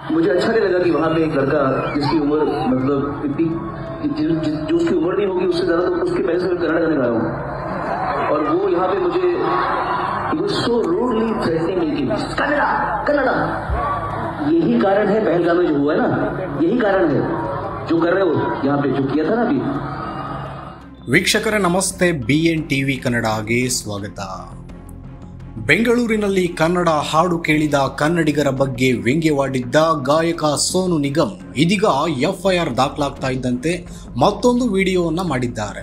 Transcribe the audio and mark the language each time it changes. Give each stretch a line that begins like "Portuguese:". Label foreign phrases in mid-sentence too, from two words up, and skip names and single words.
Hindi: मुझे अच्छा नहीं लगा कि वहाँ पे एक लड़का जिसकी उम्र मतलब इतनी जो उसकी उम्र नहीं होगी उससे ज्यादा, तो उसके पैसे से मैं कन्नड़ गाने गा रहा हूँ और वो यहाँ पे मुझे
English: so rudely threatening
Hindi: कन्नड़ा कन्नड़ा। यही कारण है पहलगाम में जो हुआ है ना, यही कारण है जो कर रहे हो यहाँ पे, जो किया था ना अभी।
Kannada: ವೀಕ್ಷಕರೇ ನಮಸ್ತೆ, BN TV ಕನ್ನಡಗೆ ಸ್ವಾಗತ. ಬೆಂಗಳೂರಿನಲ್ಲಿ ಕನ್ನಡ ಹಾಡು ಕೇಳಿದ ಕನ್ನಡಿಗರ ಬಗ್ಗೆ ವ್ಯಂಗ್ಯವಾಡಿದ್ದ ಗಾಯಕ ಸೋನು ನಿಗಮ್ ಇದೀಗ FIR ದಾಖಲಾಗ್ತಾ ಇದ್ದಂತೆ ಮತ್ತೊಂದು ವಿಡಿಯೋವನ್ನು ಮಾಡಿದ್ದಾರೆ.